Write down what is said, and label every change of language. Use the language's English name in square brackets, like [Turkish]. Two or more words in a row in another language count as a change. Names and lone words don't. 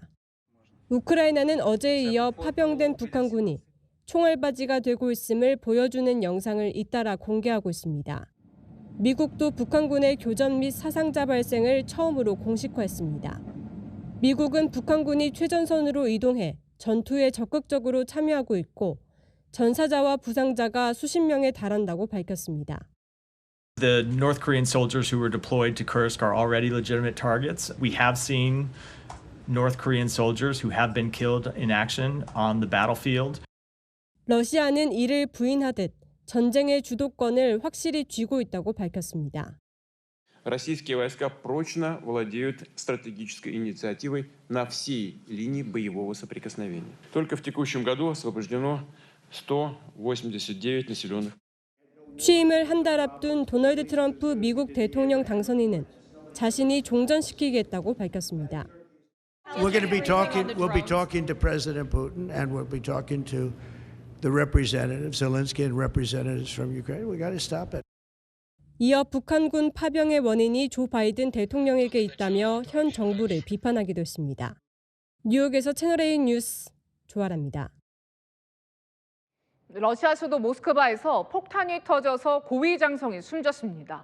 [Korean] 우크라이나는 어제에 이어 파병된 북한군이 총알바지가 되고 있음을 보여주는 영상을 잇따라 공개하고 있습니다. 미국도 북한군의 교전 및 사상자 발생을 처음으로 공식화했습니다. 미국은 북한군이 최전선으로 이동해 전투에 적극적으로 참여하고 있고 전사자와 부상자가 수십 명에 달한다고 밝혔습니다. [English] The North Korean soldiers who were deployed to Kursk are already legitimate targets. We have seen North Korean soldiers who have been killed in action on the battlefield. [Korean] 러시아는 이를 부인하듯 전쟁의 주도권을 확실히 쥐고 있다고 밝혔습니다. [Russian] Российские войска прочно владеют стратегической инициативой на всей линии боевого соприкосновения. Только в текущем году освобождено 189 населенных. [Korean] 취임을 한 달 앞둔 도널드 트럼프 미국 대통령 당선인은 자신이 종전시키겠다고 밝혔습니다. [English] We'll be talking to President Putin and we'll be talking to the representatives, Zelensky and representatives from Ukraine. We got to stop it. [Korean] 이어 북한군 파병의 원인이 조 바이든 대통령에게 있다며 현 정부를 비판하기도 했습니다. 뉴욕에서 채널A 뉴스 조아라입니다. 러시아 수도 모스크바에서 폭탄이 터져서 고위 장성이 숨졌습니다.